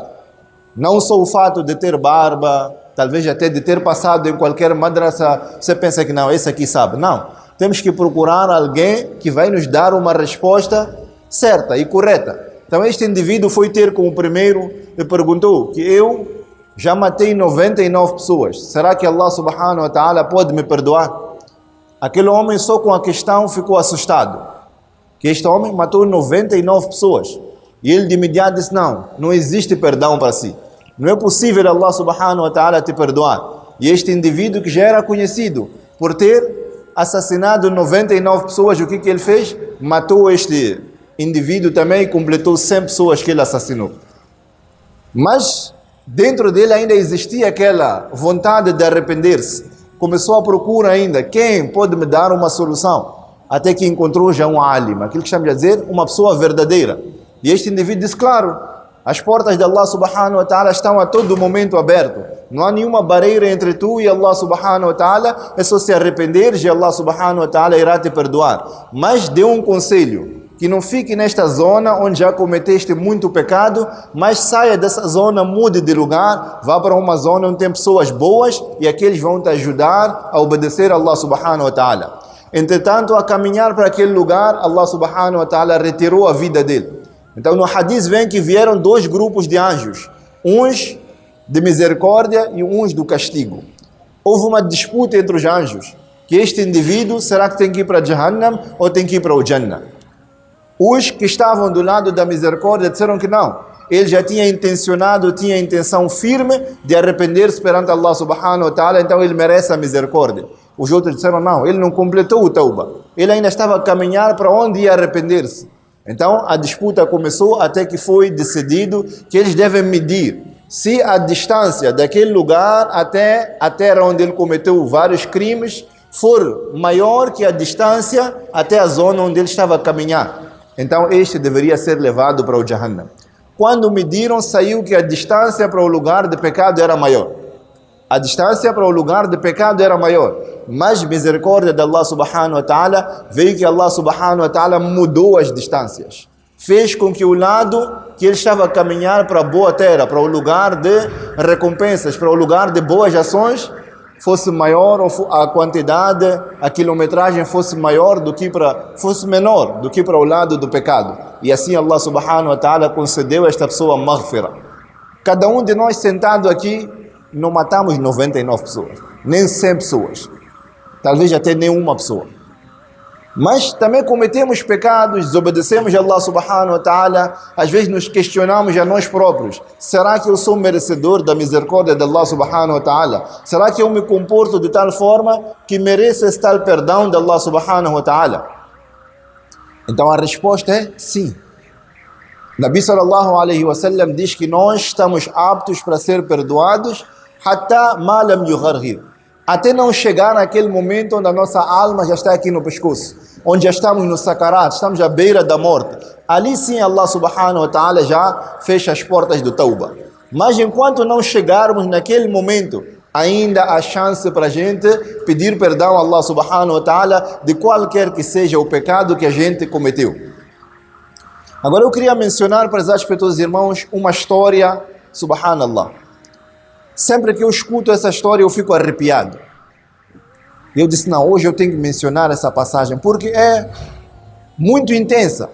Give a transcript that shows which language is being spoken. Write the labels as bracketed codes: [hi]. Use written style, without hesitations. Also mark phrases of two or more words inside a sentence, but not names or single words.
[pt] Não só o fato de ter barba, talvez até de ter passado em qualquer madrasa, você pensa que não, esse aqui sabe. Não, temos que procurar alguém que vai nos dar uma resposta certa e correta. Então este indivíduo foi ter com o primeiro e perguntou que eu já matei 99 pessoas. Será que Allah [ar] سبحانه وتعالى [pt] pode me perdoar? Aquele homem só com a questão ficou assustado. Que este homem matou 99 pessoas. E ele de imediato disse, não existe perdão para si. Não é possível Allah [ar] سبحانه وتعالى [pt] te perdoar. E este indivíduo que já era conhecido por ter assassinado 99 pessoas, o que ele fez? Matou este indivíduo também e completou 100 pessoas que ele assassinou. Mas dentro dele ainda existia aquela vontade de arrepender-se. Começou a procurar ainda, quem pode me dar uma solução? Até que encontrou já um alim, aquilo que estamos a dizer, uma pessoa verdadeira. E este indivíduo disse, claro, as portas de Allah [ar] سبحانه وتعالى [pt] estão a todo momento abertas. Não há nenhuma barreira entre tu e Allah [ar] سبحانه وتعالى, [pt] é só se arrepender e Allah [ar] سبحانه وتعالى [pt] irá te perdoar. Mas deu um conselho, que não fique nesta zona onde já cometeste muito pecado, mas saia dessa zona, mude de lugar, vá para uma zona onde tem pessoas boas e aqueles vão te ajudar a obedecer a Allah [ar] سبحانه وتعالى. [pt] Entretanto, a caminhar para aquele lugar, Allah [ar] سبحانه وتعالى [pt] retirou a vida dele. Então no hadith vem que vieram dois grupos de anjos, uns de misericórdia e uns do castigo. Houve uma disputa entre os anjos, que este indivíduo, será que tem que ir para Jahannam ou tem que ir para o Jannah? Os que estavam do lado da misericórdia disseram que não. Ele já tinha a intenção firme de arrepender-se perante Allah [ar] سبحانه وتعالى, [pt] então ele merece a misericórdia. Os outros disseram não, ele não completou o tauba. Ele ainda estava a caminhar para onde ia arrepender-se. Então a disputa começou até que foi decidido que eles devem medir se a distância daquele lugar até a terra onde ele cometeu vários crimes for maior que a distância até a zona onde ele estava a caminhar. Então este deveria ser levado para o Jahannam. Quando mediram, saiu que a distância para o lugar de pecado era maior. A distância para o lugar de pecado era maior. Mas misericórdia de Allah [ar] سبحانه وتعالى, [pt] veio que Allah [ar] سبحانه وتعالى [pt] mudou as distâncias. Fez com que o lado que ele estava a caminhar para a boa terra, para o lugar de recompensas, para o lugar de boas ações, fosse maior, ou a quantidade, a quilometragem fosse menor do que para o lado do pecado. E assim Allah [ar] سبحانه وتعالى [pt] concedeu a esta pessoa maghfira. Cada um de nós sentado aqui, não matamos 99 pessoas, nem 100 pessoas, talvez até nenhuma pessoa. Mas também cometemos pecados, desobedecemos a Allah [ar] سبحانه وتعالى, [pt] às vezes nos questionamos a nós próprios. Será que eu sou merecedor da misericórdia de Allah [ar] سبحانه وتعالى? [pt] Será que eu me comporto de tal forma que mereço esse tal perdão de Allah [ar] سبحانه وتعالى? [pt] Então a resposta é sim. [ar] نبي صلى الله عليه وسلم [pt] diz que nós estamos aptos para ser perdoados [ar] حتى ما لم يغرغر, [pt] até não chegar naquele momento onde a nossa alma já está aqui no pescoço, onde já estamos no sakarat, estamos à beira da morte. Ali sim Allah [ar] سبحانه وتعالى [pt] já fecha as portas do tauba. Mas enquanto não chegarmos naquele momento, ainda há chance para a gente pedir perdão a Allah [ar] سبحانه وتعالى [pt] de qualquer que seja o pecado que a gente cometeu. Agora eu queria mencionar para os irmãos uma história, subhanallah. Sempre que eu escuto essa história eu fico arrepiado. Eu disse, não, hoje eu tenho que mencionar essa passagem, porque é muito intensa.